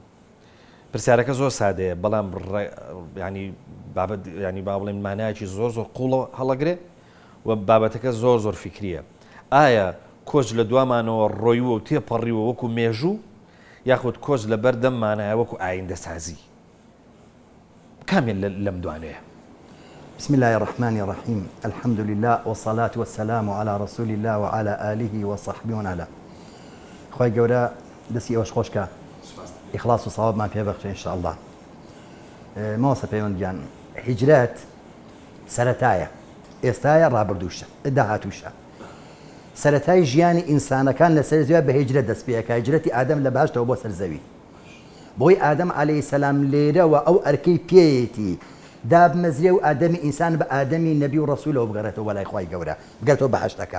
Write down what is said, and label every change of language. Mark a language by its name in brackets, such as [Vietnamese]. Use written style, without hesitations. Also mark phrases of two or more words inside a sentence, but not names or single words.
[Central Kurdish] پرسیارەکە زۆر سادەیە بەڵام ینی بابەت ینی با بڵێن مانایەکی زۆر قوڵە هەڵەگرێ و بابەتەکە زۆر فکریە. ئایا کۆچ لە دوامانەوە ڕۆیوە و تێپەڕیوە وەکو مێژوو یاخود کۆچ لە بەردەم مانایە وەکو ئایندەسازی؟ کامیان لەم دوانەیە؟ [Arabic] بسم الله الرحمن الرحيم، الحمد لله والصلاة والسلام على رسول الله وعلى آله وصحبه وعلى [Central Kurdish] خوای گەورە دەستی ئەوەش خۆشکە ئیخلاص و سەوابمان پێ بەخشێ [Arabic] ئینشاء الله. [Central Kurdish] ماوەسە پەیوەندیان هیجرەت سەرەتایە، ئێستایە ڕابردووشە داهاتووشە. سەرەتای ژیانی ئینسانەکان لەسەر زەوی بە هیجرەت دەست پێەکە، هیجرەتی ئادەم لە باشتەوە بۆ سەر زەوی بۆی ئادەم عەلەیهی سەلام لێرەوە ئەو ئەرکەی پێیەتی دابمەزرێ و ئادەمی ئینسان بە ئادەمی نەبی و ڕەسوولەوە بگەڕێتەوە بەلای خوای گەورە بگەڕێتەوە بەهەشتەکە.